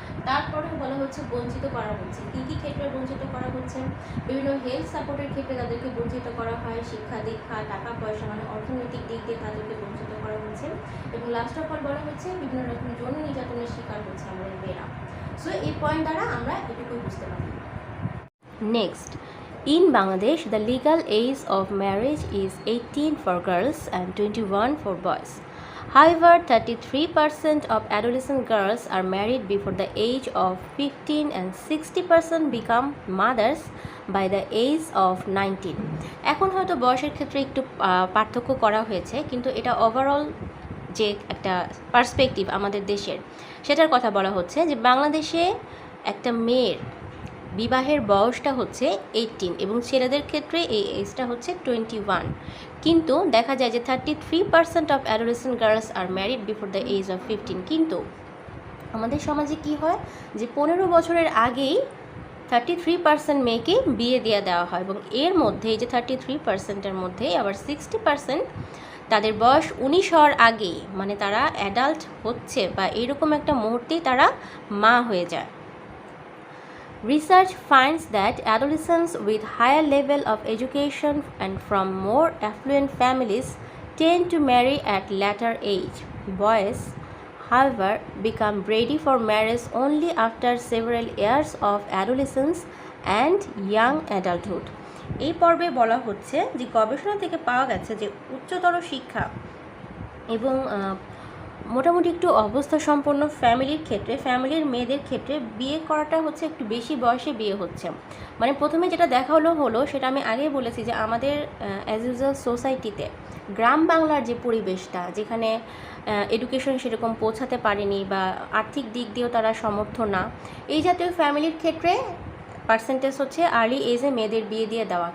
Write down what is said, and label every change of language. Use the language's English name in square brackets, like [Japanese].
[Bangla] তারপরে বলা হচ্ছে বঞ্চিত করা হচ্ছে। কী কী ক্ষেত্রে বঞ্চিত করা হচ্ছে, বিভিন্ন হেলথ সাপোর্টের ক্ষেত্রে তাদেরকে বঞ্চিত করা হয়, শিক্ষা দীক্ষা, টাকা পয়সা, মানে অর্থনৈতিক দিক দিয়ে তাদেরকে বঞ্চিত করা হচ্ছে। এবং লাস্ট অফ অল বলা হচ্ছে বিভিন্ন রকম যৌন নির্যাতনের শিকার হচ্ছে আমাদের মেয়েরা। সো এই পয়েন্ট দ্বারা আমরা এটুকুই বুঝতে পারি। [English] Next, in Bangladesh, the legal age of marriage is 18 for girls and 21 for boys. However, 33% of adolescent girls are married before the age of 15 and 60% become mothers by the age of 19. [Bangla] এখন হয়তো বয়সের ক্ষেত্রে একটু পার্থক্য করা হয়েছে, কিন্তু এটা ওভারঅল যে একটা পার্সপেক্টিভ আমাদের দেশের, সেটার কথা বলা হচ্ছে যে বাংলাদেশে একটা মেয়ের বিবাহের বয়সটা হচ্ছে 18 এবং ছেলেদের ক্ষেত্রে এই এজটা হচ্ছে 21। কিন্তু দেখা যায় যে [English] 33% of adolescent girls are married before the age of 15। [Bangla] কিন্তু আমাদের সমাজে কি হয় যে 15 বছরের আগেই 33% মেয়েকে বিয়ে দিয়ে দেওয়া হয়, এবং এর মধ্যে এই যে 33%-এর মধ্যে আবার 60% তাদের বয়স 19 হওয়ার আগেই, মানে তারা অ্যাডাল্ট হচ্ছে বা এরকম একটা মুহূর্তেই তারা মা হয়ে যায়। [English] Research finds that adolescents with higher level of education and from more affluent families tend to marry at later age. Boys, however, become ready for marriage only after several years of adolescence and young adulthood. [Bangla] এই পর্বে বলা হচ্ছে যে গবেষণা থেকে পাওয়া গেছে যে উচ্চতর শিক্ষা এবং মোটামুটি একটু অবস্থা সম্পন্ন ফ্যামিলির ক্ষেত্রে, ফ্যামিলির মেয়েদের ক্ষেত্রে বিয়ে করাটা হচ্ছে একটু বেশি বয়সে বিয়ে হচ্ছে। মানে প্রথমে যেটা দেখা হলো সেটা আমি আগেই বলেছি যে আমাদের অ্যাজ ইউজুয়াল সোসাইটিতে গ্রাম বাংলার যে পরিবেশটা, যেখানে এডুকেশন সেরকম পৌঁছাতে পারেনি বা আর্থিক দিক দিয়েও তারা সমর্থ না, এই জাতীয় ফ্যামিলির ক্ষেত্রে পার্সেন্টেজ হচ্ছে আর্লি এজে মেয়েদের বিয়ে দিয়ে দেওয়া।